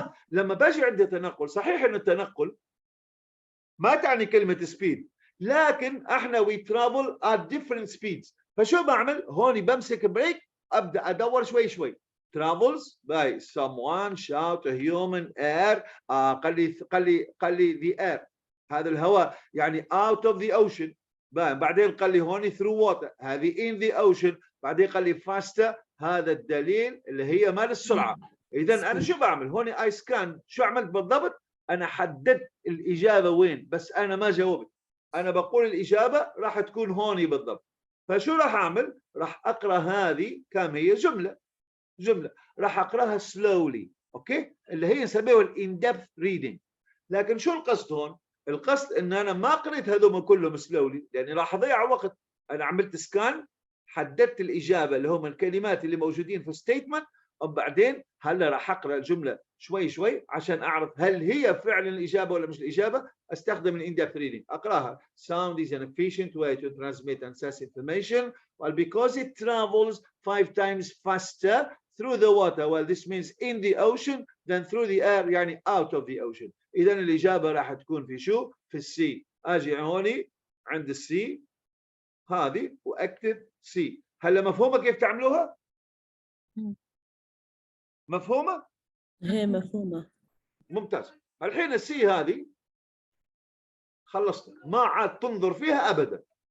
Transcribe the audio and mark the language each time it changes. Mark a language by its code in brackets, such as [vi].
[ar] لما باجي عند التنقل صحيح ان التنقل ما تعني كلمه سبيد، لكن احنا [en] we travel at different speeds. [ar] فشو بعمل؟ هوني بمسك بريك ابدا ادور شوي شوي. [en] travels by someone, shout, a human, air. [ar] قال لي [en] the air [ar] هذا الهواء يعني [en] out of the ocean. [ar] بعدين قال لي هوني [en] through water [ar] هذه [en] in the ocean. [ar] بعدين قال لي faster هذا الدليل اللي هي مال السرعه. اذا انا شو بعمل؟ هوني اي سكان. شو عملت بالضبط؟ انا حددت الاجابه وين، بس انا ما جاوبت. انا بقول الاجابه راح تكون هوني بالضبط. فشو راح اعمل؟ راح اقرا هذه كم هي جمله راح اقراها slowly. اوكي، اللي هي نسميها الان ديبث ريدنج. لكن شو القصد هون؟ القصد ان انا ما قريت هذول كلهم سلولي لاني راح اضيع وقت. انا عملت سكان، حددت الاجابه اللي هم الكلمات اللي موجودين في ستيتمنت، وبعدين هلا راح اقرا الجمله شوي شوي عشان اعرف هل هي فعلا الاجابه ولا مش الاجابه. استخدم الان ديبث ريدنج. [en] اقراها sound is an efficient way to transmit and access information well because it travels 5 times faster through the water. Well this means in the ocean than through the air [ar] يعني [en] out of the ocean. [ar] إذا الإجابة راح تكون في شو؟ في السي. أجي هوني عند السي هذه وأكتب سي. هلا مفهومة كيف تعملوها؟ مفهومة؟ هي مفهومة. ممتاز. الحين السي هذه خلصنا، ما عاد تنظر فيها أبدا.